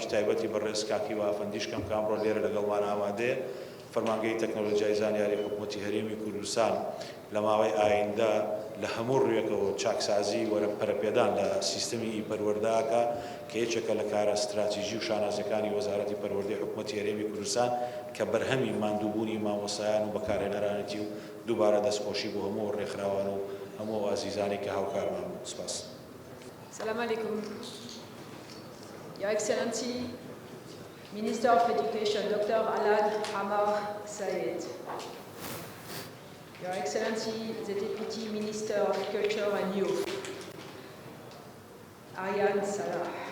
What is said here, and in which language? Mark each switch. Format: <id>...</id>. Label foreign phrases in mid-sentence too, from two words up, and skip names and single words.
<ckb>تایبەتی بەڕێز کاکی و ئافەندیشکەم کە ئەمڕۆ لێرە لەگەڵمان ئامادەیە فەرمانگەی تەکنۆلۆژیای زانیاری حکوومەتی هەرێمی کوردستان لە ماوەی ئایندە لە هەموو ڕوێکەوە چاکسازی وەرە پەرەپێدان لە سیستەمی پەروەردەکە کە یەکێکە لە کارە استراتیژی و شانازەکانی وەزارەتی پەروەردەی حکوومەتی هەرێمی کوردستان کە بەرهەمی ماندووبوونی مامۆستایان و بەکارهێنەرانەتی و دووبارە دەستخۆشی بۆ هەموو ڕێکخراوان و هەموو ئازیزانی کە هاوکارمان سپاس.</ckb> <ar>سلام عليكم.</ar> <en>Your Excellency, Minister of Education, Dr. Alan Hamar Sayed. Your Excellency, the Deputy Minister of Culture and Youth, Ariane Salah.</en>